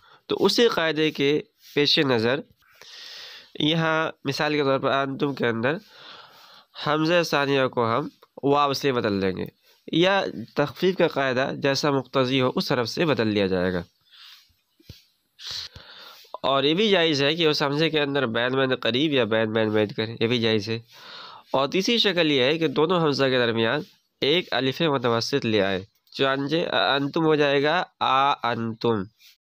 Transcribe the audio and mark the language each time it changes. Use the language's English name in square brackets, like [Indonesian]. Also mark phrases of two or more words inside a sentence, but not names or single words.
[Urdu] تو اسی قاعدے کے پیش نظر یہاں مثال کے طور پر انتم کے اندر حمزہ ثانیہ کو ہم واو سے بدل دیں گے، یا تخفیف کا قاعدہ جیسا مقتضی ہو اس حرف سے بدل لیا جائے گا۔ اور یہ بھی جائز ہے کہ اس حمزے کے اندر بین بین قریب یا بین بین بعید کریں، یہ بھی جائز ہے۔ اور تیسری شکل یہ ہے کہ دونوں حمزہ کے درمیان ایک الف متوسط لے آئے، چنانچہ انتم ہو جائے گا آ انتم،